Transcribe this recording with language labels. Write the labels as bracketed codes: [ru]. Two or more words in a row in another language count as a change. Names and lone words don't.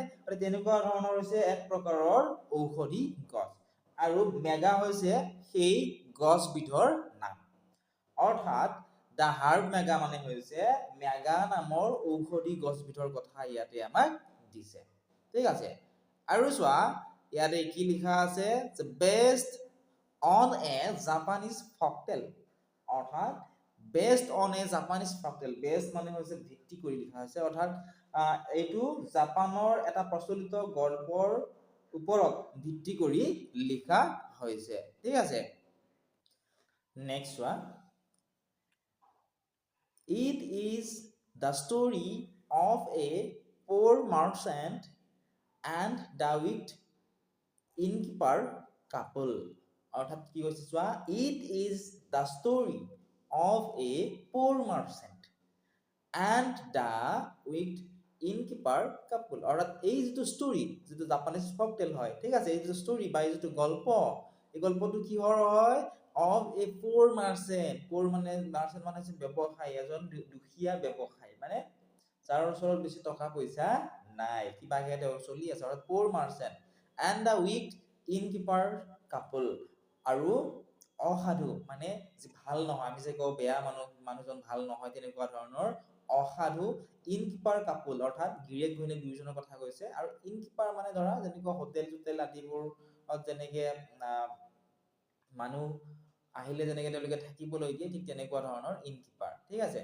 [as] তেনেকুৱা ধৰণৰ হৈছে এক প্ৰকাৰৰ ঔষধি গছ, আৰু মেগা হৈছে সেই গছবিধৰ নাম। অৰ্থাৎ [en] the herb [as] মেগা মানে হৈছে মেগা নামৰ ঔষধি গছবিধৰ কথা ইয়াতে আমাক দিছে, ঠিক আছে? আৰু চোৱা ইয়াতে কি লিখা আছে, [en] based on a Japanese folktale, অৰ্থাৎ based on a Japanese folktale. [as] বেস্ট মানে হৈছে ভিত্তি কৰি লিখা হৈছে, অৰ্থাৎ এইটো জাপানৰ এটা প্ৰচলিত গল্পৰ ওপৰত ভিত্তি কৰি লিখা হৈছে, ঠিক আছে? নেক্সট চোৱা, [en] it is the story of a poor merchant and the wicked innkeeper couple. [as] অৰ্থাৎ কি কৈছে চোৱা, [en] it is the story of a poor merchant and the wicked innkeeper couple. [as] অৰ্থাৎ এই যিটো ষ্টৰী, যিটো [en] Japanese folktale [as] হয়, ঠিক আছে? এই যিটো ষ্টৰী বা এই যিটো গল্প, এই গল্পটো কিহৰ হয়? [en] of a poor merchant. [as] poor মানে merchant মানে হৈছে ব্যৱসায়ী, এজন দুখীয়া ব্যৱসায়ী, মানে যাৰ ওচৰত বেছি টকা পইচা নাই, কিবাকে তেওঁ চলি আছে, অৰ্থাৎ [en] poor merchant and the wicked innkeeper couple, [as] আৰু অসাধু মানে ভাল নহয়, আমি যে কওঁ বেয়া মানুহজন ভাল নহয়, তেনেকুৱা ধৰণৰ অসাধু [en] innkeeper couple, [as] অৰ্থাৎ গিৰিয়েক ঘৈণীয়েক দুয়োজনৰ কথা কৈছে। আৰু ইনকিপাৰ মানে ধৰা যেনেকুৱা হোটেল চোটেল আদিবোৰ যেনেকে মানুহ আহিলে যেনেকে তেওঁলোকে থাকিবলৈ দিয়ে, ঠিক তেনেকুৱা ধৰণৰ ইনকিপাৰ, ঠিক আছে?